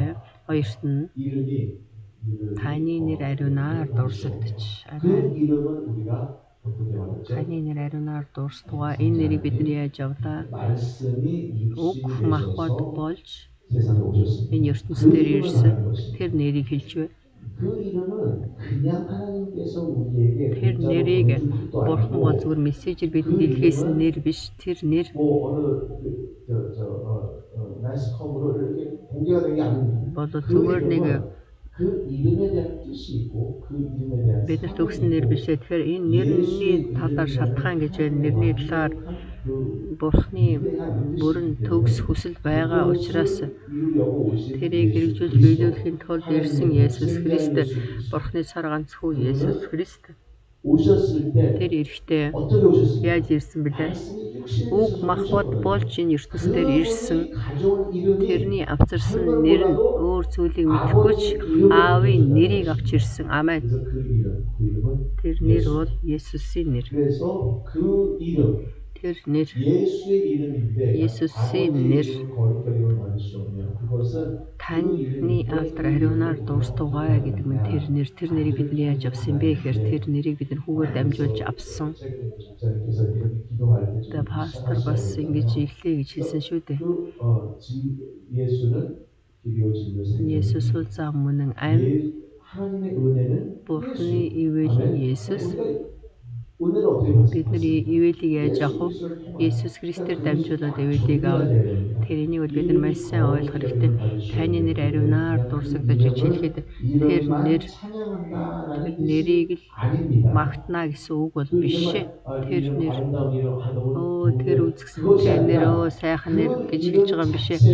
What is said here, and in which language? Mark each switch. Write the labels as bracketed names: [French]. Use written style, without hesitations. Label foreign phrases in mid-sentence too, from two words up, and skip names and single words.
[Mongolian] Хоёрт нь таны нэр ариунаар дурсагдаж. Амен. Таны нэр ариунаар дурсдгаа энэ нэрийг бид нар яаж авлаа? Уг махбод болж энэ ертөнцийн дээр ирсэн тэр нэрийг хэлж байна. [Korean] 그 이름은 그냥 하나님께서 우리에게 [Mongolian] Тэр [Korean] 문자로 [Mongolian] нэрийг [Korean] 보내준 것도 [Mongolian] Бурхан бол [Korean] 아니고 [Mongolian] зүгээр мессежээр бидэнд [Korean] 그 [Mongolian] илгээсэн [Korean] 이름은 [Mongolian] нэр биш. Тэр нэр [Korean] 뭐 어느 매스컴으로 이렇게 공개가 된 게 아닙니다. [Mongolian] бол [Korean] 그 [Mongolian] зүгээр нэг [Korean] 이름은 그 이름에 대한 뜻이 있고 그 이름에 대한 [Mongolian] биднэрт [Korean] 사명이 [Mongolian] өгсөн нэр [Korean] 있고 [Mongolian] биш ээ. Тэгэхээр энэ нэрний талаар шалтгаан гэж байна. Нэрний талаар [Korean] 그 [Mongolian] Бурханы [Korean] 위대한 [Mongolian] бүрэн [Korean] 뜻이기 [Mongolian] төгс [Korean] 때문에 [Mongolian] хүсэл байгаа учраас [Korean] 그것을 이루려고 오신 [Mongolian] тэрийг [Korean] 예수 [Mongolian] хэрэгжүүлж [Korean] 그리스도 [Mongolian] биелүүлэхийн тулд ирсэн [Korean] 하나님의 [Mongolian] Есүс [Korean] 독생자인 [Mongolian] Христ, [Korean] 예수 그리스도 [Mongolian] Бурханы цар ганц хүү Есүс Христ [Korean] 오셨을 때 [Mongolian] тэр эрэхтэй [Korean] 어떻게 오셨습니까? [Mongolian] яаж ирсэн бэлээ? [Korean] 말씀이 육신의 [Mongolian] Үг [Korean] 뜻을 [Mongolian] мах бод [Korean] 보셨거든요. [Mongolian] болж энэ ертөнцийн ирсэн. [Korean] 그분이 가져온 이름이 [Mongolian] Тэрний авчирсан нэр нь өөр зүйлийг мэдхгүй ч Аавын нэрийг авч ирсэн. Амен. [Korean] 그래서 그 이름은 [Mongolian] Тэр нэр бол Есүсийн нэр. [Korean] 그래서 그 이름 [Mongolian] Тэр нэр [Korean] 예수의 이름인데 예수의 아버지의 [Mongolian] нэр. [Korean] 이름을 거룩하게 만들 수 없냐. 그것은 [Mongolian] Таны алдар ариунаар дуустугай гэдэг нь тэр нэр. Тэр нэрийг бид яаж авсан бэ гэхээр тэр нэрийг бид хүүгээр дамжуулж авсан. [Korean] 목사님께서 이렇게 기도할 때 [Mongolian] Тэгээ пастор бас ингэж иглээ гэж хэлсэн шүү дээ. [Korean] 예수는 길이요 진리요 생명. [Mongolian] Есүс бол зам мөн амь. [Korean] 하나님의 은혜는 [Mongolian] Бурхны ивэл нь Есүс. [Korean] 은혜를 어떻게 받습니까? [Mongolian] Бидний ивэлийг яаж авах вэ? Есүс Христээр дамжуулаад ивэлийг авах. Тэрнийг бол бид нар маш сайн ойлгох хэрэгтэй. Таны нэр ариунаар дурсагдаж гэж хэлэхэд тэр нэрийг л магтана гэсэн үг бол биш ээ. Тэр нэр тэр үзэсгэлэнтэй нэр сайхан нэр гэж хэлж байгаа юм биш ээ.